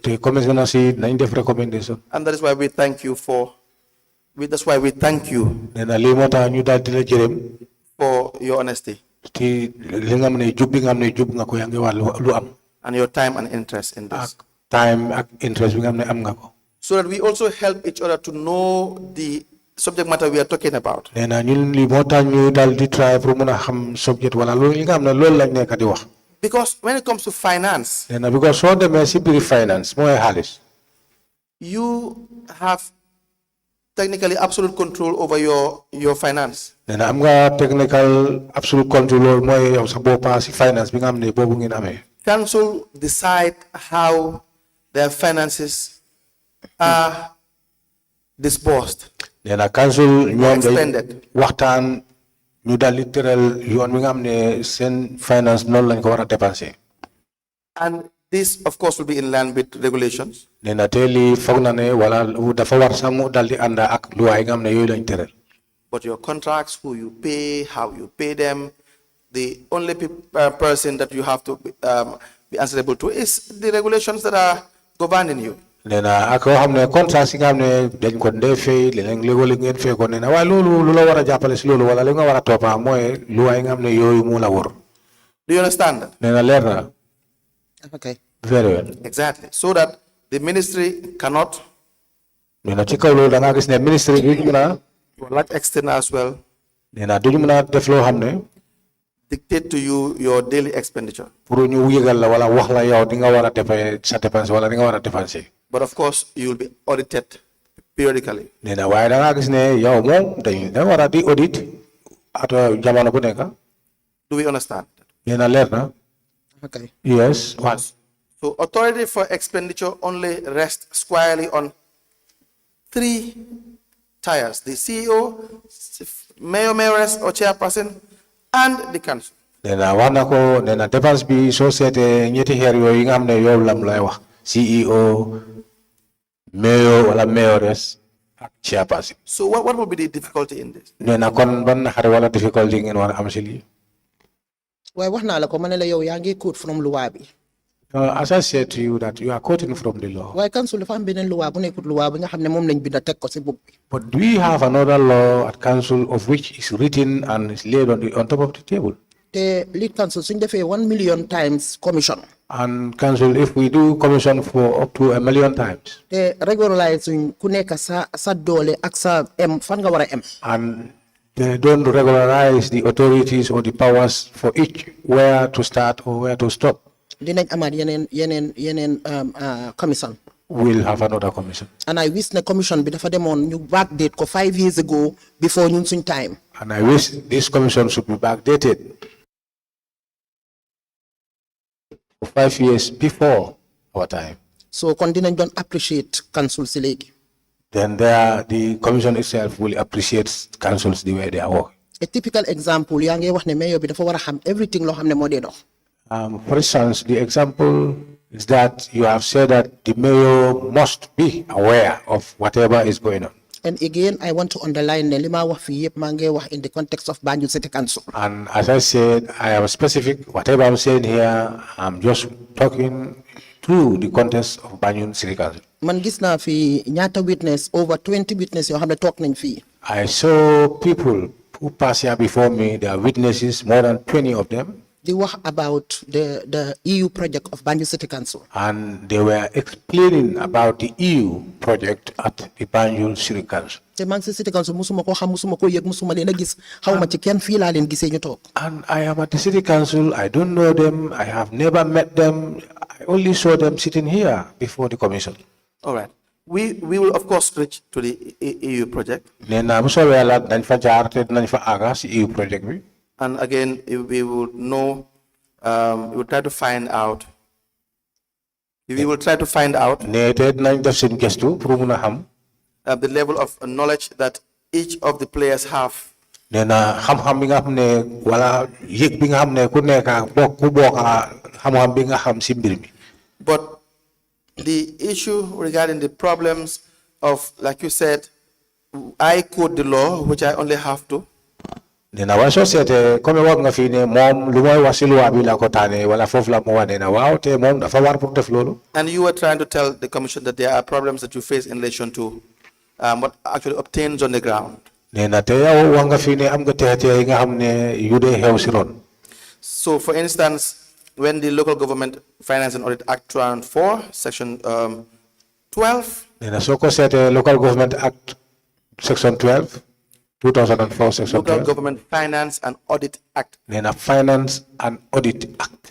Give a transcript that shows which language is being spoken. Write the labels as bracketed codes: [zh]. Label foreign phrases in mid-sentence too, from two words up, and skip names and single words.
[en] And that is why we thank you for your honesty. And your time and interest in this. so that we also help each other to know the subject matter we are talking about. [wo] nee na ñun li moo tax ñu dal di try pour mun a xam subject wala loolu li nga xam ne loolu lañ nekk di wax. [en] Because when it comes to finance, [wo] nee na because soo demee si biir finance mooy xaalis. [en] you have technically absolute control over your finance. [wo] nee na am nga [en] technical absolute control [wo] loolu mooy yow sa boppa si finance bi nga xam ne boobu ngeen amee. [en] Council decide how their finances are disbursed. [wo] nee na council ñoom day [en] Expended. [wo] waxtaan ñu dal di tëral yoon wi nga xam ne seen finance noonu lañ ko war a dépenser. [en] And this, of course, will be in line with regulations. [wo] nee na te lii foog na ne wala dafa war sax mu dal di ànd ak luwaay nga xam ne yooyu lañ tëral. [en] But your contracts, who you pay, how you pay them, the only person that you have to be answerable to is the regulations that are governing you. [wo] nee na ak koo xam ne contrat si nga xam ne dañ ko ndee fay léeg-léeg ngeen fay ko nee na waaye loolu lu la war a jàppale si loolu wala li nga war a toppa mooy luwaay nga xam ne yooyu mu la wër. [en] Do you understand that? [wo] nee na leer na. [en] Okay. very well. Exactly. So that the ministry cannot, [wo] nee na ci kaw loolu da ngaa gis ne ministre bi ñu na [en] to a large extent as well, [wo] nee na duñu mën a def loo xam ne [en] dictate to you your daily expenditure. [wo] pour ñu yëgal la wala wax la yow di nga war a defee sa dépense wala di nga war a dépenser. [en] But of course, you will be audited periodically. [wo] nee na waaye da ngaa gis ne yow moom da war a di audit at jamono bu nekk. [en] Do we understand? [wo] nee na leer na. [en] Okay. yes. So authority for expenditure only rests squarely on three tiers: the CEO, mayor, mayoress, or chairperson, and the council. [wo] nee na wax na ko nee na dépense bi soo seetee ñetti xeer yooyu yi nga xam ne yow lam lay wax [en] CEO mayor [wo] wala mayoress ak chairperson. [en] So what will be the difficulty in this? [wo] nee na kon ban xare wala difficulty ngeen war a am si lii. waaye wax naa la ko ma ne la yow yaa ngi [en] quote from [wo] luwa bi. [en] As I said to you that you are quoting from the law. [wo] waaye council dafa am beneen luwa bu nekkut luwa bi nga xam ne moom lañ binda teg ko si book bi. [en] But we have another law at council of which is written and is laid on top of the table. [wo] te [en] lead council [wo] suñ defee [en] 1 million times commission. And council, if we do commission for up to 1 million times. [wo] te regularize suñ ku nekk sa doole ak sa fan nga war a [en] And they don't regularize the authorities or the powers for each where to start or where to stop. [wo] dinañ amaat yeneen commission. [en] We'll have another commission. and I wish the commission [wo] bi dafa demoon ñu [en] backdate ko 5 years ago before [wo] ñun suñ [en] time. And I wish this commission should be backdated for 5 years before our time. [wo] so kon dinañ doon appreciate council si léegi. [en] Then there, the commission itself will appreciate councils the way they are working. a typical example [wo] yaa ngi wax ne mayor bi dafa war a xam everything loo xam ne moo dee dox. [en] For instance, the example is that you have said that the mayor must be aware of whatever is going on. And again, I want to underline [wo] ne li ma wax fii yëpp maa ngi wax [en] in the context of Banjul City Council. And as I said, I am specific. Whatever I'm saying here, I'm just talking through the context of Banjul City Council. [wo] Man gis naa fi ñaata witness [en] over 20 witness [wo] yoo xam ne toog nañ fii. [en] I saw people who passed here before me. There are witnesses, more than 20 of them. They were about the EU project of Banjul City Council. And they were explaining about the EU project at the Banjul City Council. [wo] te man si City Council musuma ko xam musuma ko yëg musuma leen a gis xaw ma ci kenn fii laa leen gisee ñu toog. [en] And I am at the City Council. I don't know them. I have never met them. I only saw them sitting here before the commission. All right. We will of course reach to the EU project. [wo] Nena muso wala dañ fa jaar te dañ fa aga ci EU project bi. [en] And again, we will know. We will try to find out. We will try to find out [wo] Ne te nañ def seen gestu pour mëna xam. [en] The level of knowledge that each of the players have. [wo] Nena xam-xam bi nga xam ne wala yëg bi nga xam ne ku nekk ku bokk xam-xam bi nga xam ci mbir mi. [en] But the issue regarding the problems of, like you said, I quote the law, which I only have to. [wo] Nena wa [fr] société comme [wo] wax nga fi ne mom lu moy wax ci loi bi la ko tané wala fofu la mo wane na waaw te mom dafa war pour def lolu. [en] And you were trying to tell the commission that there are problems that you face in relation to what actually obtains on the ground. [wo] Nena te yow wax nga fi ne am nga tété yi nga xam ne yu dé xew ci ron. [en] So for instance, when the Local Government Finance and Audit Act 2004, section 12 [wo] nena soko sete Local Government Act Section 12, 2004 Section [en] Local 12. Government Finance and Audit Act, [wo] Nena Finance and Audit Act